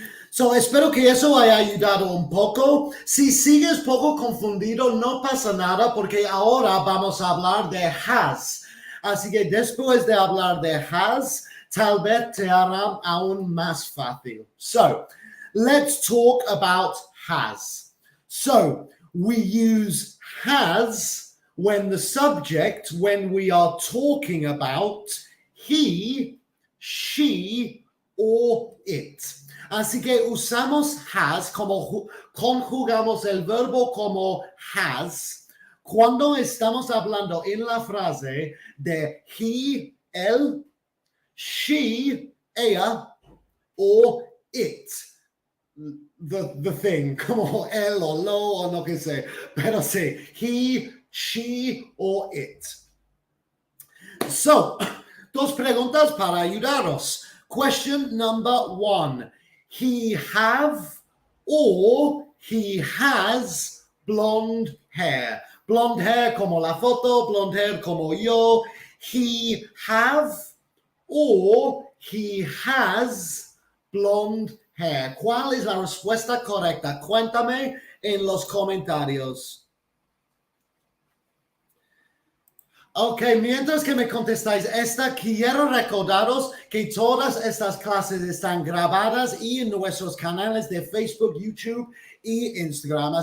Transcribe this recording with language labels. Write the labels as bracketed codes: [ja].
[es] So, espero que eso haya ayudado un poco. Si sigues poco confundido, no pasa nada porque ahora vamos a hablar de has. Así que después de hablar de has, tal vez te hará aún más fácil. [en] So, let's talk about has. So, we use has when we are talking about he, she, or it. [es] Así que usamos has como conjugamos el verbo como has cuando estamos hablando en la frase de he, él, she, ella, or it. [en] The thing, [es] como él o lo o no que sé, pero sí, he, she, or it. So, dos preguntas para ayudaros. [en] Question number 1. He have or he has blonde hair. Blonde hair [es] como la foto, [en] blonde hair [es] como yo. [en] He have or he has blonde hair. [es] ¿Cuál es la respuesta correcta? Cuéntame en los comentarios. Ok, mientras que me contestáis quiero recordaros que todas estas clases están grabadas y en nuestros canales de Facebook, YouTube y Instagram.